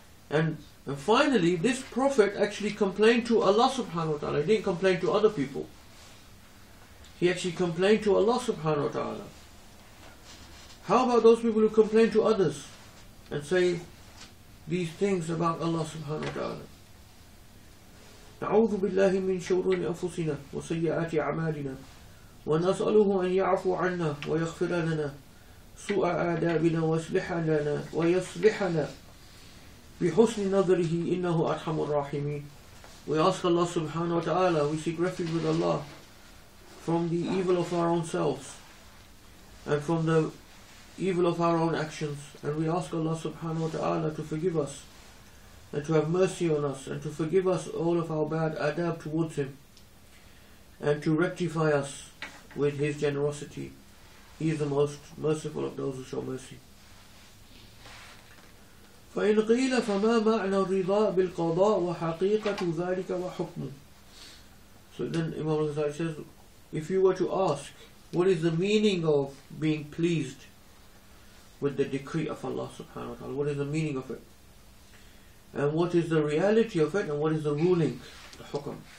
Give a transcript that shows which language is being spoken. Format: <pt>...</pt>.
<en>And finally, this prophet actually complained to Allah subhanahu wa ta'ala. He didn't complain to other people. He actually complained to Allah subhanahu wa ta'ala. How about those people who complain to others and say these things about Allah subhanahu wa ta'ala?</en> <ar>نعوذ بالله من شرور أنفسنا وسيئات أعمالنا ونسأله أن يعفو عنا ويغفر لنا سوء آدابنا ويصلحنا بحسن نظره إنه أرحم الراحمين.</ar> <en>We ask Allah subhanahu wa ta'ala, we seek refuge with Allah from the evil of our own selves and from the evil of our own actions, and we ask Allah subhanahu wa ta'ala to forgive us and to have mercy on us and to forgive us all of our bad adab towards Him and to rectify us with His generosity. He is the most merciful of those who show mercy.</en> <ar>فإن قيل فما معنى الرضا بالقضاء وحقيقة ذلك وحكمه.</ar> <en>So then Imam al-Ghazali says, if you were to ask, what is the meaning of being pleased with the decree of Allah subhanahu wa ta'ala? What is the meaning of it? And what is the reality of it? And what is the ruling, the hukm?</en>